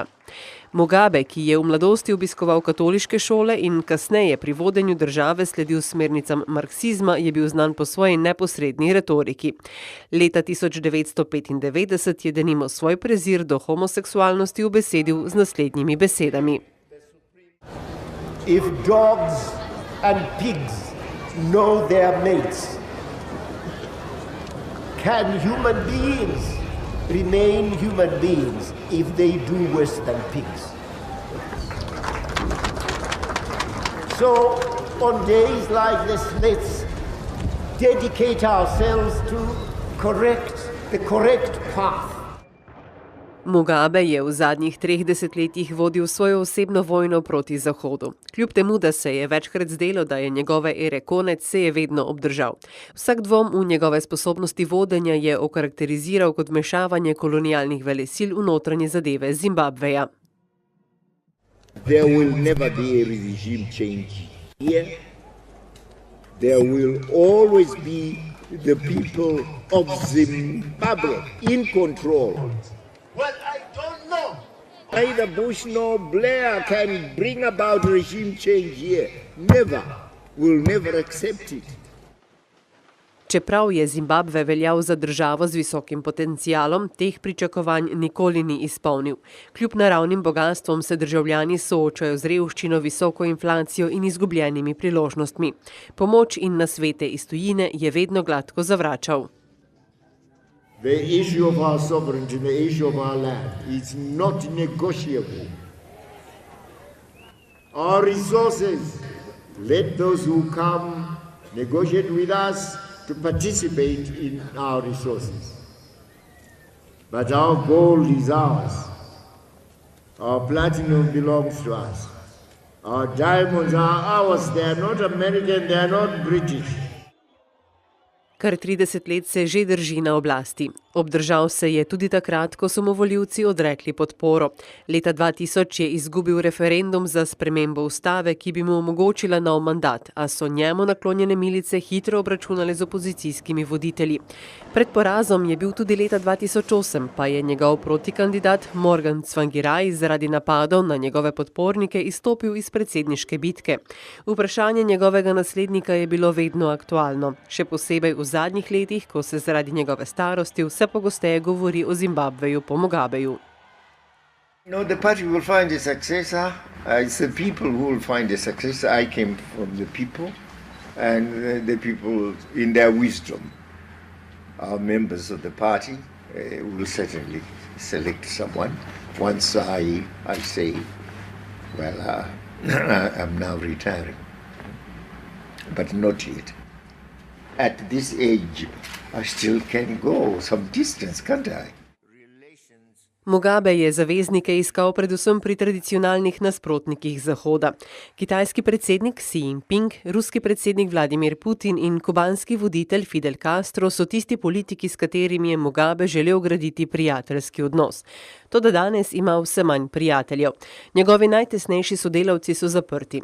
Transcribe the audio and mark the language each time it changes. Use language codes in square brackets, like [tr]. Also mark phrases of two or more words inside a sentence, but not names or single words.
[sl] Mugabe, ki je v mladosti obiskoval katoliške šole in kasneje pri vodenju države sledil smernicam marksizma, je bil znan po svoji neposredni retoriki. Leta 1995 je denimo svoj prezir do homoseksualnosti ubesedil z naslednjimi besedami. [en] If dogs and pigs know their mates, can human beings remain human beings if they do worse than pigs? So on days like this, let's dedicate ourselves to the correct path. [sl] Mugabe je v zadnjih 3 desetletjih vodil svojo osebno vojno proti Zahodu. Kljub temu, da se je večkrat zdelo, da je njegove ere konec, se je vedno obdržal. Vsak dvom v njegove sposobnosti vodenja je okarakteriziral kot vmešavanje kolonialnih velesil v notranje zadeve Zimbabveja. [en] There will never be a regime change here. There will always be the people of Zimbabwe in control. Well, I don't know. Neither Bush nor Blair can bring about regime change here. Never. We'll never accept it. [sl] Čeprav je Zimbabve veljal za državo z visokim potencialom, teh pričakovanj nikoli ni izpolnil. Kljub naravnim bogastvom se državljani soočajo z revščino, visoko inflacijo in izgubljenimi priložnostmi. Pomoč in nasvete iz tujine je vedno gladko zavračal. [en] The issue of our sovereignty and the issue of our land is not negotiable. Our resources, let those who come negotiate with us to participate in our resources. But our gold is ours. Our platinum belongs to us. Our diamonds are ours. They are not American, they are not British. [sl] Kar 30 let se že drži na oblasti. Obdržal se je tudi takrat, ko so mu volivci odrekli podporo. Leta 2000 je izgubil referendum za spremembo ustave, ki bi mu omogočila nov mandat, a so njemu naklonjene milice hitro obračunale z opozicijskimi voditelji. Pred porazom je bil tudi leta 2008, pa je njegov protikandidat Morgan Tsvangirai zaradi napadov na njegove podpornike izstopil iz predsedniške bitke. Vprašanje njegovega naslednika je bilo vedno aktualno, še posebej v zadnjih letih, ko se zaradi njegove starosti vse pogosteje govori o Zimbabveju po Mugabeju. [en] No, the party will find a successor. It's the people who will find a successor. I came from the people, and the people, in their wisdom, are members of the party, will certainly select someone. Once I say, well, I'm now retiring, but not yet. At this age, I still can go some distance, can't I? [sl] Mugabe je zaveznike iskal predvsem pri tradicionalnih nasprotnikih Zahoda. Kitajski predsednik Xi Jinping, ruski predsednik Vladimir Putin in kubanski voditelj Fidel Castro so tisti politiki, s katerimi je Mugabe želel graditi prijateljski odnos. Toda danes ima vse manj prijateljev. Njegovi najtesnejši sodelavci so zaprti.